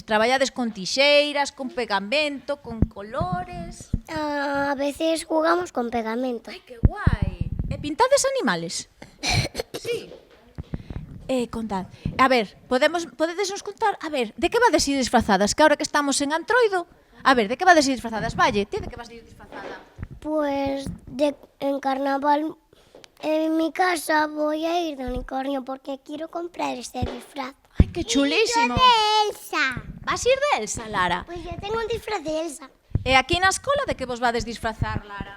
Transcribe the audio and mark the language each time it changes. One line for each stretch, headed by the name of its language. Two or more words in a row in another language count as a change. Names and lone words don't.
Galician: Traballades con tixeiras, con pegamento, con colores?
Spanish: A veces jugamos con pegamento.
Galician: Ai, que guai. E pintades animales? Sí.
Spanish: Contad.
Galician: A ver, podedes nos contar, a ver, de que vades ir disfrazadas? Que ahora que estamos en Antroido, A ver, de que vades disfrazadas? Valle, ti de que vas disfrazada?
Spanish: Pues en carnaval en mi casa voy a ir de unicornio porque quiero comprar este disfraz.
Galician: Ai, que chulísimo. De Elsa. Vas ir de Elsa, Lara?
Spanish: Pues yo tengo un disfraz de Elsa.
Galician: E aquí na escola de que vos vades disfrazar, Lara?